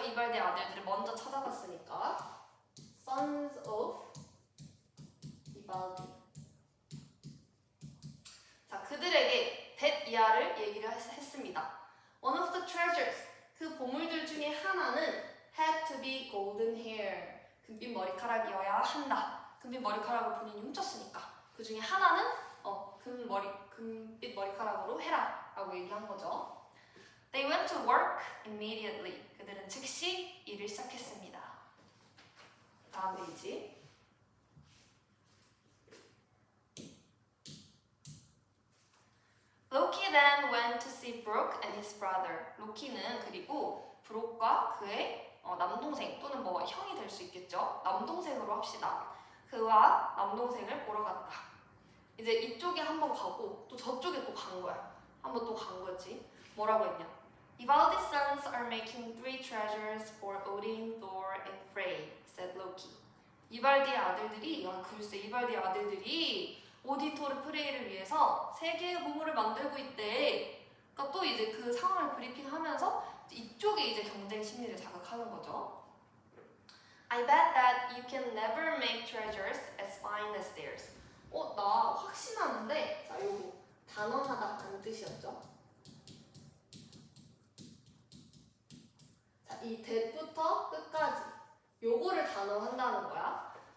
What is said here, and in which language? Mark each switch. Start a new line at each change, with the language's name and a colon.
Korean: 이발디의 아들들을 먼저 찾아봤으니까
English: Sons of 이발디.
Korean: 자, 그들에게 벳이야를 얘기를 했습니다.
English: One of the treasures,
Korean: 그 보물들 중에 하나는
English: had to be golden hair,
Korean: 금빛 머리카락이어야 한다. 금빛 머리카락을 본인이 훔쳤으니까 그 중에 하나는 금빛 머리카락으로 해라 라고 얘기한 거죠.
English: They went to work immediately.
Korean: 그들은 즉시 일을 시작했습니다. 다음 페이지.
English: Loki then went to see Brooke and his brother.
Korean: 로키는 그리고 브록과 그의 남동생 또는 뭐 형이 될 수 있겠죠. 남동생으로 합시다. 그와 남동생을 보러 갔다. 이제 이쪽에 한번 가고 또 저쪽에 또 간 거야. 한번 또 간 거지. 뭐라고 했냐?
English: Ivaldi's sons are making 3 treasures for Odin, Thor, and Frey, said Loki.
Korean: 이발디의 아들들이 글쎄 이발디의 아들들이 오딘, 토르, 프레이를 위해서 3개의 보물을 만들고 있대. 그러니까 또 이제 그 상황을 브리핑하면서 이쪽에 이제 경쟁 심리를 자극하는 거죠.
English: I bet that you can never make treasures as fine as theirs.
Korean: 나 확신하는데, 자, 요거 단언하다는 뜻이었죠. 자, 이 that부터 끝까지 요거를 단언한다는 거야.